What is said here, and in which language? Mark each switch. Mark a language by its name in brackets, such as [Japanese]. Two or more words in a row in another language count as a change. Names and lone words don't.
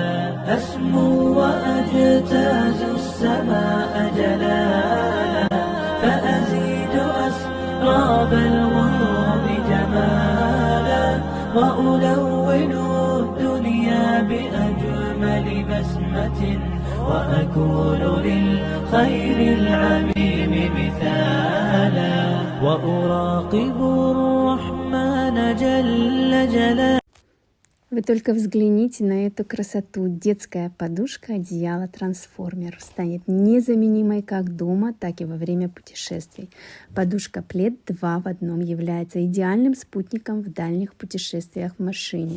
[Arabic] أسمو وأجتاز السماء جلالا فأزيد أسراب الغيوم جمالا وألون الدنيا بأجمل بسمة وأكون للخير العميم مثالا وأراقب الرحمن جل جلاله. [Russian] Вы только взгляните на эту красоту. Детская подушка, одеяло, трансформер. Станет незаменимой как дома, так и во время путешествий. Подушка-плед 2 в одном является идеальным спутником в дальних путешествиях в машине.